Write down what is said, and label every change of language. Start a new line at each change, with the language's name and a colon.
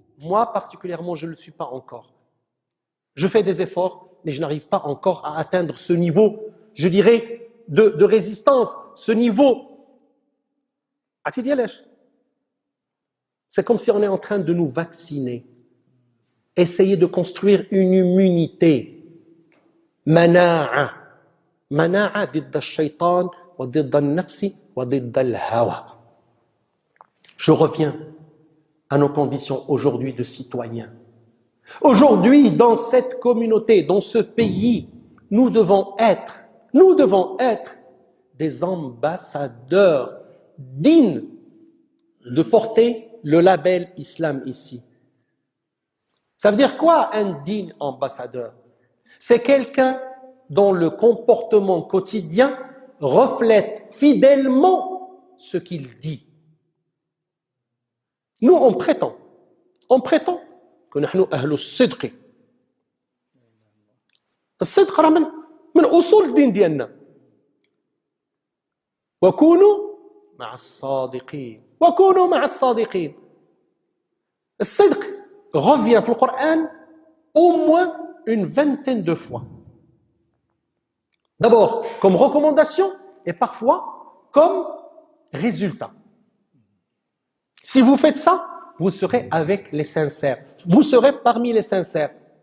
French: Moi, particulièrement, je ne le suis pas encore. Je fais des efforts, mais je n'arrive pas encore à atteindre ce niveau, je dirais, de résistance, ce niveau. C'est comme si on est en train de nous vacciner. Essayer de construire une immunité.
Arabic: Mana'a. Mana'a ضد الشيطان وضد النفس وضد الهوى.
French: Je reviens à nos conditions aujourd'hui de citoyens. Aujourd'hui, dans cette communauté, dans ce pays, nous devons être des ambassadeurs dignes de porter le label islam ici. Ça veut dire quoi un digne ambassadeur? C'est quelqu'un dont le comportement quotidien reflète fidèlement ce qu'il dit. Nous, on prétend que nous sommes
Arabic: أهل الصدق. الصدق راه من أصول الدين ديالنا. وكونوا مع الصادقين. وَكُونُوا مَعَ الصَّادِقِينَ.
French: الصدق revient dans le Coran au moins une vingtaine de fois. D'abord comme recommandation et parfois comme résultat. Si vous faites ça, vous serez avec les sincères. Vous serez parmi les sincères.